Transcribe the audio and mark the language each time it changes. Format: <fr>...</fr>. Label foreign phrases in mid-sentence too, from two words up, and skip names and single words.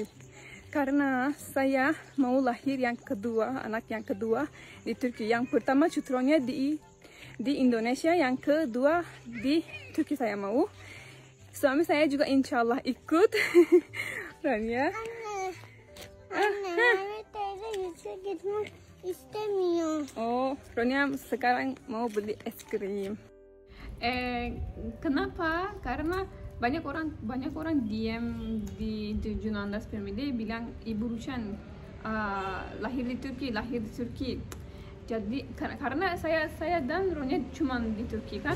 <id>Karena saya mau lahir yang kedua, anak yang kedua di Turki. Yang pertama cutronya di Indonesia, yang kedua di Turki saya mau. Suami saya juga</id> <ar>إن شاء الله</ar> <id>ikut. Rania.</id> <tr>Anne, teyze yüzüğe gitmek istemiyor.</tr> <id>Oh, Ronia sekarang mau beli es krim. Kenapa? Karena banyak orang diam di Yunan'da Spermide bilang Ibu Rusen lahir di Turki. Jadi karena saya dan Ronya cuma di Turki kan.</id>